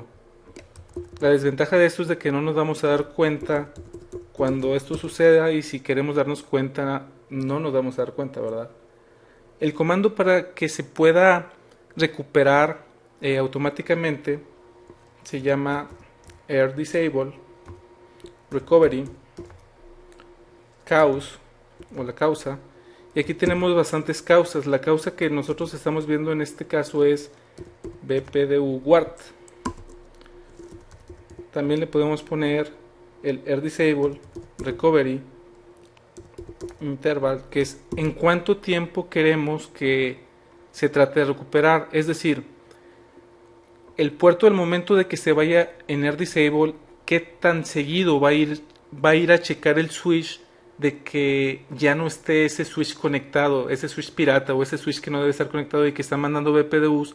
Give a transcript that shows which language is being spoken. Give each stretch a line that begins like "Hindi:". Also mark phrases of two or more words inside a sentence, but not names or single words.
Spanish: La desventaja de esto es de que no nos vamos a dar cuenta cuando esto suceda, y si queremos darnos cuenta no nos vamos a dar cuenta, ¿verdad? El comando para que se pueda recuperar automáticamente se llama
English: air disable recovery cause
Spanish: o la causa, y aquí tenemos bastantes causas. La causa que nosotros estamos viendo en este caso es
English: BPDU guard.
Spanish: También le podemos poner el
English: air disable recovery interval,
Spanish: que es en cuánto tiempo queremos que se trate de recuperar. Es decir, el puerto al momento de que se vaya en
English: air disable,
Spanish: qué tan seguido va a ir a checar el switch de que ya no esté ese switch conectado, ese switch pirata o ese switch que no debe estar conectado y que está mandando BPDUs.